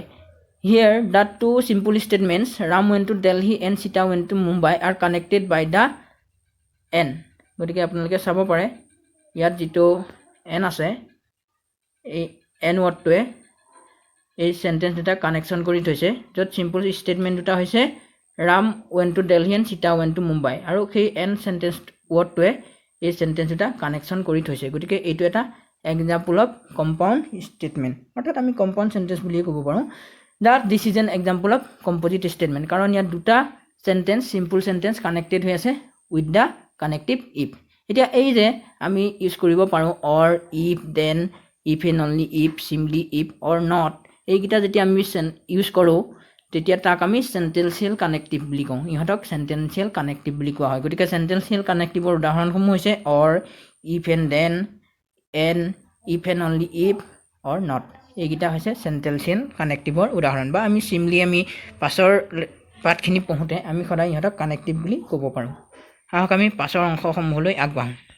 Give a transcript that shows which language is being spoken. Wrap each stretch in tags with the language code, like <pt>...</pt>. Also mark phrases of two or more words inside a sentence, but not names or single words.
<en>Here the two simple statements Ram went to Delhi and Sita went to Mumbai are connected by the and.</en> <as>গতিকে আপোনালোকে চাব পাৰে ইয়াত যিটো এন আছে, এই এন ৱৰ্ডটোৱে এই সেন্টেন্স দুটা কানেকশ্যন কৰি থৈছে য'ত</as> <en>simple statement</en> <as>দুটা হৈছে ৰাম</as> <en>went to Delhi and Sita went to Mumbai</en> <as>আৰু সেই এন সেন্টেন্স ৱৰ্ডটোৱে এই সেন্টেন্স দুটা কানেকশ্যন কৰি থৈছে গতিকে এইটো এটা</as> <en>example of compound statement</en> <as>অৰ্থাৎ আমি</as> <en>compound sentence</en> <as>বুলি ক'ব পাৰোঁ</as> <en>that this is an example of composite statement</en> <as>কাৰণ ইয়াত দুটা সেন্টেন্স</as> <en>simple sentence connected</en> <as>হৈ আছে</as> <en>with the connective if</en> <as>এতিয়া এই যে আমি ইউজ কৰিব পাৰোঁ</as> <en>or if then if and only if simply if or not</en> <as>এইকেইটা যেতিয়া আমি ইউজ কৰোঁ তেতিয়া তাক আমি</as> <en>sentential connective</en> <as>বুলি কওঁ ইহঁতক</as> <en>sentential connective</en> <as>বুলি কোৱা হয় গতিকে</as> <en>sentential connectiveৰ</en> <as>উদাহৰণসমূহ হৈছে</as> <en>or if and then and if and only if or not</en> <as>এইকেইটা হৈছে</as> <en>sentential connectiveৰ</en> <as>উদাহৰণ বা আমি চিম্পলি আমি পাছৰ পাঠখিনি পঢ়োঁতে আমি সদায় ইহঁতক কানেক্টিভ বুলি ক'ব পাৰোঁ আহক আমি পাছৰ অংশসমূহলৈ আগবাঢ়োঁ</as>